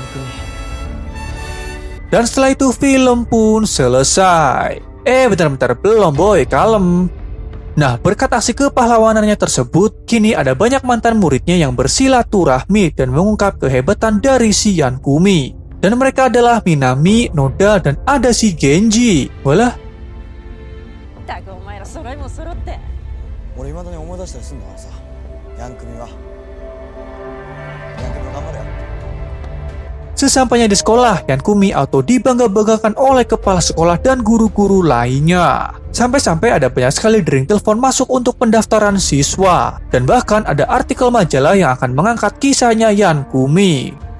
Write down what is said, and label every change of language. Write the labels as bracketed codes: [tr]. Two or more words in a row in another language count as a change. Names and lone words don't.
[id] Dan setelah itu film pun selesai. Bentar-bentar, belum boy, kalem. Nah, berkat aksi kepahlawanannya tersebut, kini ada banyak mantan muridnya yang bersilaturahmi dan mengungkap kehebatan dari si Yankumi. Dan mereka adalah Minami, Noda, dan ada si Genji. Walah. [ja] だがお前ら揃いも揃って。俺未だに思い出したりすんだからさ、ヤンクミ頑張れよ。 [id] Sesampainya di sekolah, Yankumi auto dibangga-banggakan oleh kepala sekolah dan guru-guru lainnya. Sampai-sampai ada banyak sekali dering telepon masuk untuk pendaftaran siswa. Dan bahkan ada artikel majalah yang akan mengangkat kisahnya Yankumi.